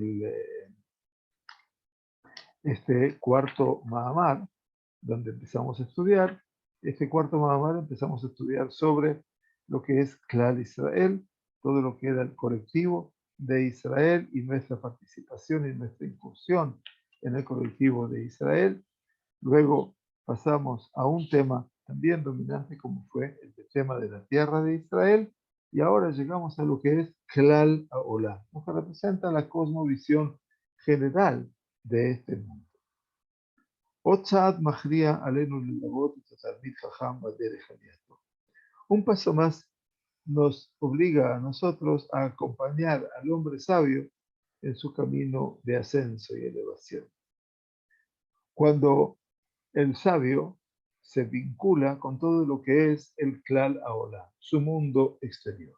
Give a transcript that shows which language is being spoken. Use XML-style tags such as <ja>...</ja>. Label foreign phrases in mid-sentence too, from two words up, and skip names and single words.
<es>este cuarto Mahamar, donde empezamos a estudiar, este cuarto Mahamar empezamos a estudiar sobre lo que es</es> <he>כלל ישראל,</he> <es>todo lo que era el colectivo de Israel y nuestra participación y nuestra incursión en el colectivo de Israel. Luego pasamos a un tema también dominante como fue el tema de la tierra de Israel y ahora llegamos a lo que es</es> <he>כלל העולם,</he> <es>lo que representa la cosmovisión general de este mundo.</es> <he>עוד צעד מכריע עלינו ללוות את התלמיד חכם בדרך עלייתו.</he> <es>Un paso más nos obliga a nosotros a acompañar al hombre sabio en su camino de ascenso y elevación. Cuando el sabio se vincula con todo lo que es el</es> <he>כלל העולם,</he> <es>su mundo exterior.</es>